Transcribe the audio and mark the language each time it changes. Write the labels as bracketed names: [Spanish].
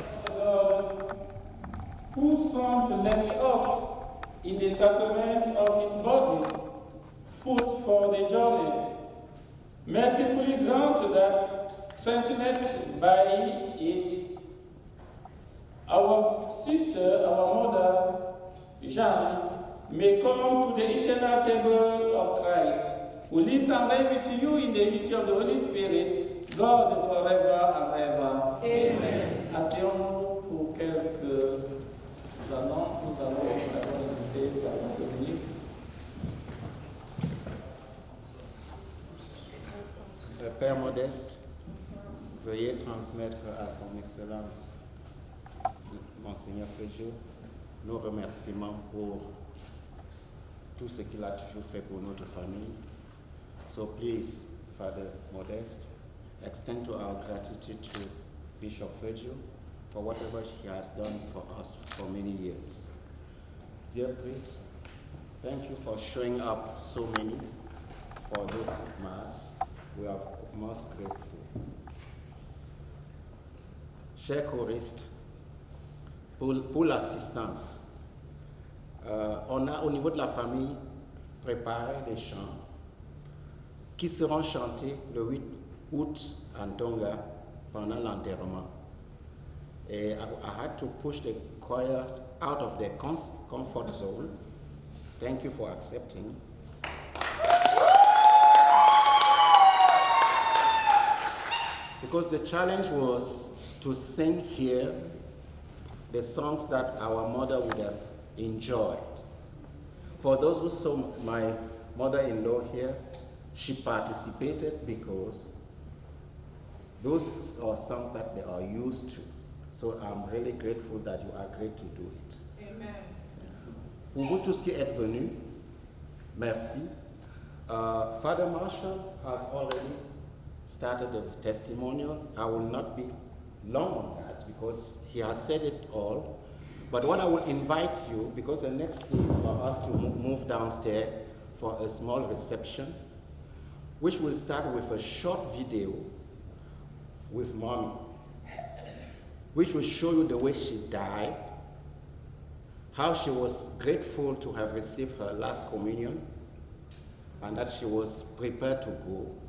[English] Lord, whose Son left us in the sacrament of his body, food for the journey, mercifully grant that, strengthened by it, our sister, our mother, Jeanne, may come to the eternal table of Christ, who lives and reigns with you in the unity of the Holy Spirit, God forever and ever. Amen. [French] Asseyons-nous pour quelques annonces. Nous allons d'abord inviter Père Dominique. Le Père Modeste, veuillez transmettre à son Excellence Monseigneur Fréjot nos remerciements pour tout ce qu'il a toujours fait pour notre famille. [English] So please, Father Modeste, extend to our gratitude to Bishop Fréjot for whatever he has done for us for many years. Dear priest, thank you for showing up so many for this Mass. We are most grateful. [French] Chers choristes, pour l'assistance, on a au niveau de la famille préparé des chants qui seront chantés le 8 août en Tonga pendant l'enterrement. [English] I had to push the choir out of their comfort zone. Thank you for accepting. Because the challenge was to sing here the songs that our mother would have enjoyed. For those who saw my mother-in-law here, she participated because those are songs that they are used to. So I'm really grateful that you agreed to do it. Amen. [French] Pour vous tous qui êtes venus, merci. [English] Father Marshall has already started the testimonial. I will not be long on that because he has said it all. But what I will invite you, because the next thing is for us to move downstairs for a small reception, which will start with a short video with Mommy, which will show you the way she died, how she was grateful to have received her last communion, and that she was prepared to go.